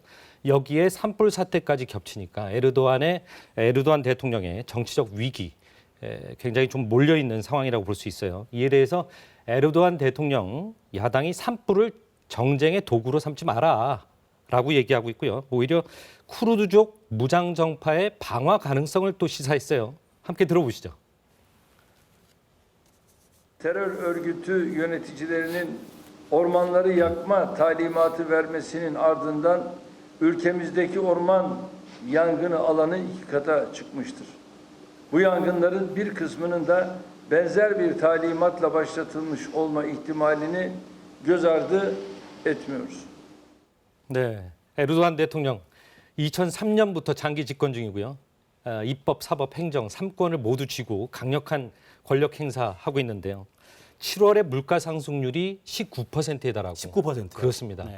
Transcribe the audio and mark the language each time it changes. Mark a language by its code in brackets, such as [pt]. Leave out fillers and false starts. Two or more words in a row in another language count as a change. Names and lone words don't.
[ko] 여기에 산불 사태까지 겹치니까 에르도안 대통령의 정치적 위기 굉장히 좀 몰려있는 상황이라고 볼 수 있어요. 이에 대해서 에르도안 대통령 야당이 산불을 정쟁의 도구로 삼지 마라라고 얘기하고 있고요. 오히려 쿠르드족 무장정파의 방화 가능성을 또 시사했어요. 함께 들어보시죠. [tr] Terör örgütü yöneticilerinin ormanları yakma talimatı vermesinin ardından ülkemizdeki orman yangını alanı 2 kata çıkmıştır. Bu yangınların bir kısmının da benzer bir talimatla başlatılmış olma ihtimalini göz ardı etmiyoruz. [ko] 네, 에르도안 대통령 2003년부터 장기 집권 중이고요. 입법, 사법, 행정 3권을 모두 쥐고 강력한 권력 행사하고 있는데요. 7월에 물가 상승률이 19%에 달하고 19%요? 그렇습니다. 네.